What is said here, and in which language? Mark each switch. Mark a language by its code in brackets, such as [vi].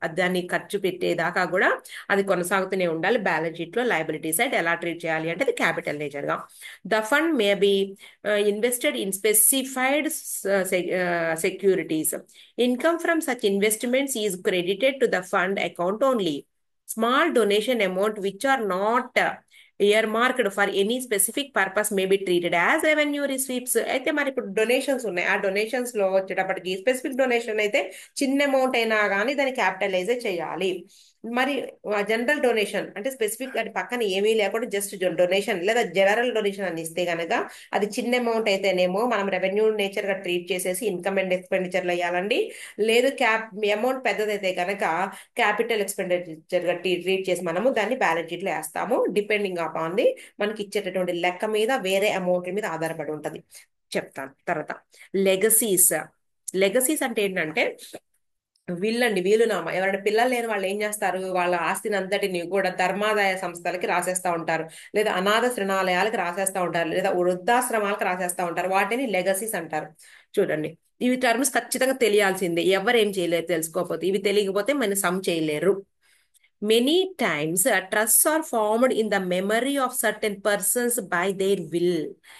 [te] దాన్ని ఖర్చు పెట్టేదాకా కూడా అది కొనసాగుతూనే ఉండాలి. బ్యాలెన్స్ షీట్ లో లయబిలిటీ సైడ్ ఎలా ట్రీట్ చేయాలి అంటే అది క్యాపిటల్ నేచర్ గా. [en] The fund may be invested in specified securities. Income from such investments is credited to the fund account only. Small donation amount which are not earmarked for any specific purpose may be treated as revenue receipts. [te] అయితే మరి ఇప్పుడు donations ఉన్నాయి, ఆ donations లో వచ్చేటప్పటికి specific donation అయితే చిన్న amount అయినా కానీ దాన్ని క్యాపిటలైజ్ చేయాలి. మరి జనరల్ డొనేషన్ అంటే స్పెసిఫిక్ అది పక్కన ఏమీ లేకుండా జస్ట్ డొనేషన్ లేదా జనరల్ డొనేషన్ అని ఇస్తే గనక అది చిన్న అమౌంట్ అయితేనేమో మనం రెవెన్యూ నేచర్ గా ట్రీట్ చేసేసి ఇన్కమ్ అండ్ ఎక్స్పెండిచర్లు వేయాలండి. లేదు అమౌంట్ పెద్దదైతే కనుక క్యాపిటల్ ఎక్స్పెండిచర్ గా ట్రీట్ చేసి మనము దాన్ని బ్యాలెన్స్ షీట్ లో వేస్తాము. [en] depending upon the [te] మనకి ఇచ్చేటటువంటి లెక్క మీద వేరే అమౌంట్ మీద ఆధారపడి ఉంటది. చెప్తాను తర్వాత. లెగసీస్. లెగసీస్ అంటే ఏంటంటే వీలునామా. ఎవరైనా పిల్లలు లేని వాళ్ళు ఏం చేస్తారు, వాళ్ళ ఆస్తిని అంతటిని కూడా ధర్మాదాయ సంస్థలకి రాసేస్తా ఉంటారు, లేదా అనాథ శరణాలయాలకు రాసేస్తా ఉంటారు, లేదా వృద్ధాశ్రమాలకు రాసేస్తా ఉంటారు. వాటిని లెగసీస్ అంటారు. చూడండి, ఇవి టర్మ్స్ ఖచ్చితంగా తెలియాల్సిందే. ఎవరు ఏం చేయలేరు తెలుసుకోకపోతే. ఇవి తెలియకపోతే మన సమ్ చేయలేరు. [en] Many times, trusts are formed in the memory of certain persons by their will.